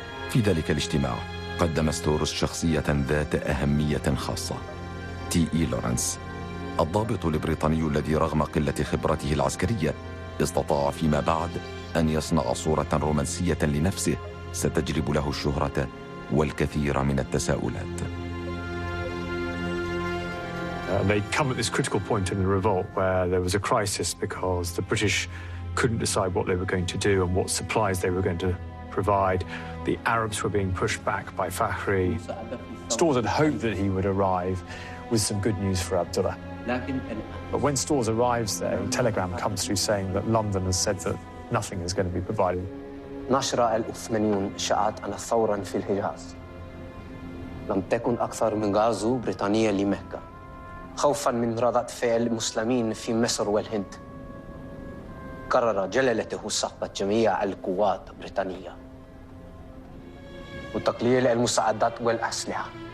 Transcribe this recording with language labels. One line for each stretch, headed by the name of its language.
Arabic: في ذلك الاجتماع قدم ستورز شخصية ذات أهمية خاصة، تي لورنس، الضابط البريطاني الذي رغم قلة خبرته العسكرية استطاع فيما بعد أن يصنع صورة رومانسية لنفسه ستجلب له الشهرة والكثير من التساؤلات.
English: They'd come at this critical point in the revolt where there was a crisis because the British couldn't decide what they were going to do and what supplies they were going to provide. The Arabs were being pushed back by Fakhri. Stores had hoped that he would arrive with some good news for Abdullah. But when Stores arrives there, a telegram comes through saying that London has said that nothing is going to be provided.
Arabic: نشر العثمانيون إشاعات أن ثورا في الحجاز لم تكن أكثر من غزو بريطانيا لمكة، خوفا من ردة فعل المسلمين في مصر والهند. قرر جلالته سحب جميع القوات البريطانية وتقليل المساعدات والأسلحة.